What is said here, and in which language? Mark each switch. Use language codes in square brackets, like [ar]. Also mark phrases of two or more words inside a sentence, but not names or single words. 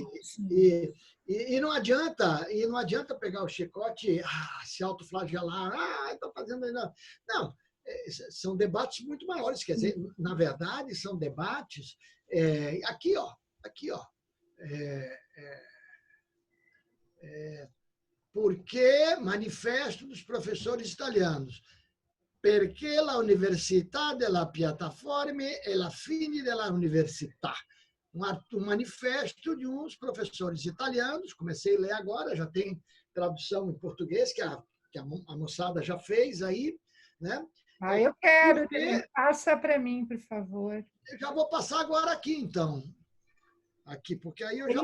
[pt] E não adianta pegar o chicote, se autoflagelar, estou fazendo ainda. Não, são debates muito maiores, quer dizer, na verdade, são debates aqui, ó. Porque manifesto dos professores italianos. [it] Perché la università della piattaforma è la fine della università. [pt] Um manifesto de uns professores italianos, comecei a ler agora, já tem tradução em português, que a moçada já fez aí. Né? Eu quero, passa para mim, por favor. Eu já vou passar agora aqui, então. Aqui, porque aí eu já...